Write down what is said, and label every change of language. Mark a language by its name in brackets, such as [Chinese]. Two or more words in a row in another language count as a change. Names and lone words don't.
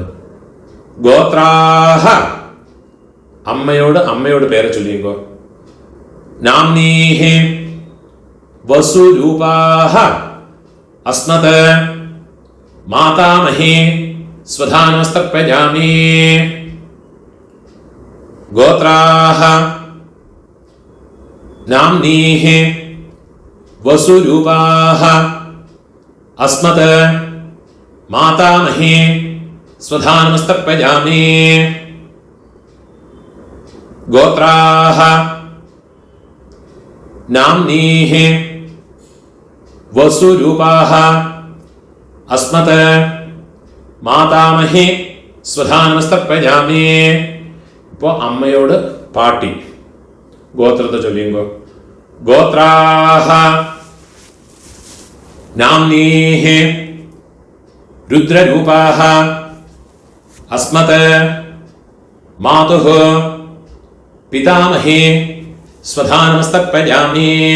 [Malayalam] ഗോത്രാഹ അമ്മയോട് പേര് ചൊല്ലിയോ. [Sanskrit] नाम्नीः वसुरूपाः अस्मत् मातामही स्वधानमस्तर्पयामि. गोत्राः नाम्नीः वसुरूपाः अस्मत् मातामही स्वधानमस्तर्पयामि. गोत्राः नाम्नीः वसुरूपाः अस्मत् मातामही स्वधा नमस्तर्पयामि. [Malayalam] ഇപ്പോൾ അമ്മയോട് പാട്ടി ഗോത്രത്തെ ചൊല്ലിയുമ്പോ [Sanskrit] गोत्राः नाम्नीः रुद्ररूपाः अस्मत् मातुः पितामहे स्वधा नमस्तर्पयामि.